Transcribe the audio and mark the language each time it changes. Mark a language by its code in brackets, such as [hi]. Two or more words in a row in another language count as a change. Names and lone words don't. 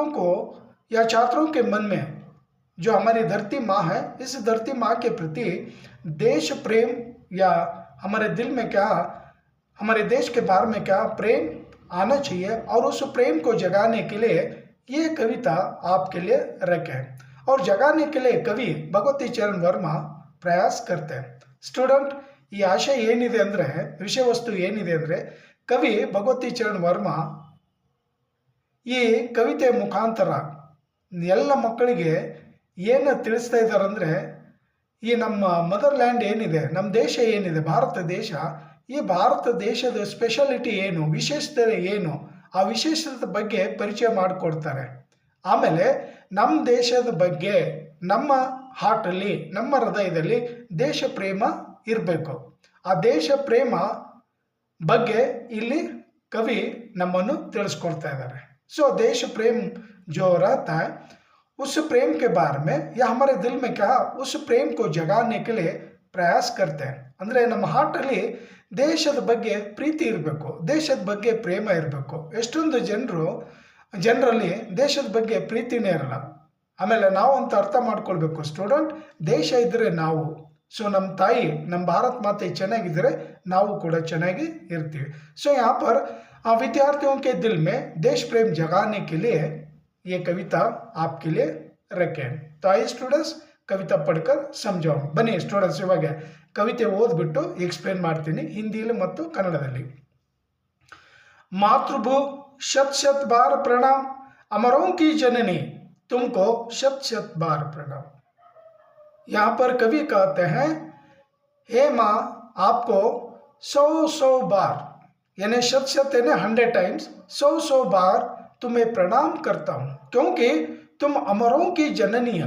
[hi] को या छात्रों के मन में जो हमारी धरती माँ है, इस धरती माँ के प्रति देश प्रेम या हमारे दिल में क्या, हमारे देश के बारे में क्या प्रेम आना चाहिए और उस प्रेम को जगाने के लिए ये कविता आपके लिए रखे और जगाने के लिए कवि भगवती चरण वर्मा प्रयास करते हैं. स्टूडेंट, [kn] ಈ ಆಶಯ ಏನಿದೆ ಅಂದರೆ, ವಿಷಯ ವಸ್ತು ಏನಿದೆ ಅಂದರೆ, ಕವಿ ಭಗವತಿ ಚರಣ್ ವರ್ಮಾ ಈ ಕವಿತೆ ಮುಖಾಂತರ ಎಲ್ಲ ಮಕ್ಕಳಿಗೆ ಏನು ತಿಳಿಸ್ತಾ ಇದ್ದಾರೆ ಅಂದರೆ, ಈ ನಮ್ಮ [en] mother land [kn] ಏನಿದೆ, ನಮ್ಮ ದೇಶ ಏನಿದೆ, ಭಾರತ ದೇಶ, ಈ ಭಾರತ ದೇಶದ ಸ್ಪೆಷಾಲಿಟಿ ಏನು, ವಿಶೇಷತೆ ಏನು, ಆ ವಿಶೇಷತೆ ಬಗ್ಗೆ ಪರಿಚಯ ಮಾಡಿಕೊಡ್ತಾರೆ. ಆಮೇಲೆ ನಮ್ಮ ದೇಶದ ಬಗ್ಗೆ ನಮ್ಮ ಹಾರ್ಟಲ್ಲಿ, ನಮ್ಮ ಹೃದಯದಲ್ಲಿ ದೇಶ ಪ್ರೇಮ ಇರಬೇಕು. ಆ ದೇಶ ಪ್ರೇಮ ಬಗ್ಗೆ ಇಲ್ಲಿ ಕವಿ ನಮ್ಮನ್ನು ತಿಳಿಸ್ಕೊಡ್ತಾ ಇದ್ದಾರೆ. [hi] सो देश प्रेम जो रहता है, उस प्रेम के बारे में या हमारे दिल में क्या, उस प्रेम को जगाने के लिए प्रयास करते हैं. [kn] ಅಂದರೆ ನಮ್ಮ ಹಾರ್ಟಲ್ಲಿ ದೇಶದ ಬಗ್ಗೆ ಪ್ರೀತಿ ಇರಬೇಕು, ದೇಶದ ಬಗ್ಗೆ ಪ್ರೇಮ ಇರಬೇಕು. ಎಷ್ಟೊಂದು ಜನರಲ್ಲಿ ದೇಶದ ಬಗ್ಗೆ ಪ್ರೀತಿನೇ ಇರಲ್ಲ. ಆಮೇಲೆ ನಾವು ಅಂತ ಅರ್ಥ ಮಾಡ್ಕೊಳ್ಬೇಕು ಸ್ಟೂಡೆಂಟ್, ದೇಶ ಇದ್ದರೆ ನಾವು, ಸೊ ನಮ್ಮ ತಾಯಿ ನಮ್ಮ ಭಾರत माते ಚೆನ್ನಾಗಿದ್ದರೆ ನಾವು ಕೂಡ ಚೆನ್ನಾಗಿ ಇರ್ತೀವಿ. [hi] सो यहाँ पर विद्यार्थियों के दिल में देश प्रेम जगाने के लिए ये कविता आपके लिए रखें. तो आइए स्टूडेंट्स कविता पढ़कर समझाओ. [kn] ಬನ್ನಿ ಸ್ಟೂಡೆಂಟ್ಸ್ ಈವಾಗ ಕವಿತೆ ಓದ್ಬಿಟ್ಟು ಎಕ್ಸ್‌ಪ್ಲೇನ್ ಮಾಡ್ತೀನಿ ಹಿಂದಿಯಲ್ಲಿ ಮತ್ತು ಕನ್ನಡದಲ್ಲಿ. [hi] मातृभू शत शत बार प्रणाम, अमरों की जननी तुमको शत शत बार प्रणाम. यहाँ पर कवि कहते हैं, हे माँ आपको 100 बार यानी शत शत यानी 100 टाइम्स 100 बार तुम्हें प्रणाम करता हूँ, क्योंकि तुम अमरों की जननी हो.